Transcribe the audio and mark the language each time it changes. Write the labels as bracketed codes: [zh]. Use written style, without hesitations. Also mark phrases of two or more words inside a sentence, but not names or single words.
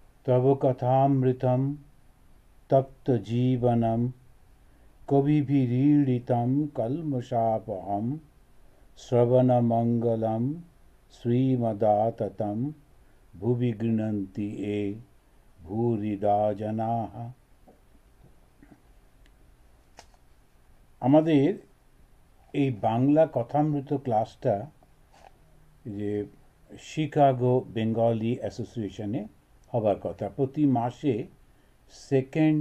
[sa] तव कथामृतं तप्तजीवनं कविभिरीडितं कल्मषापहं श्रवणमङ्गलं श्रीमदाततं भुवि गृह्णन्ति ये भूरिदा जनाः। [bn] আমাদের এই বাংলা কথামৃত ক্লাসটা যে শিকাগো বেঙ্গলি অ্যাসোসিয়েশনে হবার কথা, প্রতি মাসে সেকেন্ড